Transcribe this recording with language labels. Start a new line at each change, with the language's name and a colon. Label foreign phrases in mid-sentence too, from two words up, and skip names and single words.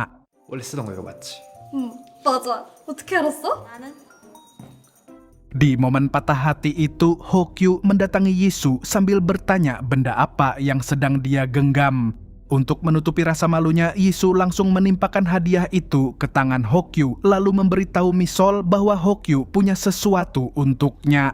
Korean: 원래 쓰던 거 이거 맞지? 응, 맞아. 어떻게 알았어? 나는
Indonesian: Di momen patah hati itu, Hokyu mendatangi Yisu sambil bertanya benda apa yang sedang dia genggam. Untuk menutupi rasa malunya, Yisu langsung menimpakan hadiah itu ke tangan Hokyu, lalu memberitahu Misol bahwa Hokyu punya sesuatu untuknya.